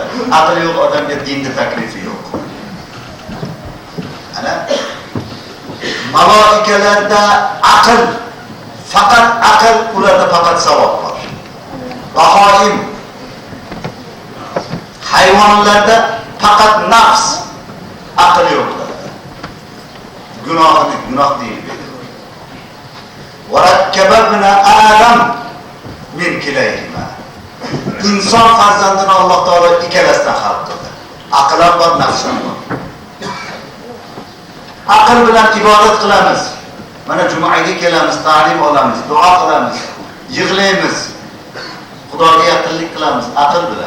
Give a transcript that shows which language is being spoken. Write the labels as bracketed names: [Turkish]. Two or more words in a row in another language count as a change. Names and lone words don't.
[Uzbek] Aql yo'q odamga dinni taklifi yo'q. Ana malaikalarda aql, faqat aql, ularda faqat savob bor. Bahoim hayvonlarda faqat nafs, aql yo'q. Gunohni gunoh deyilmaydi. [Arabic] وَرَكَّبَ ابْنَ آدَمَ مِنْ كِلَيْهِمَا. [Uzbek] İnson farzandini Alloh taolo ikkalasidan xalq qildi. Aql ham bor, nafs ham bor. Aql bilan ibodat qilamiz. Mana jumaga kelamiz, ta'lim olamiz, duo qilamiz, yig'laymiz. Xudoga yaqinlik qilamiz aql bilan.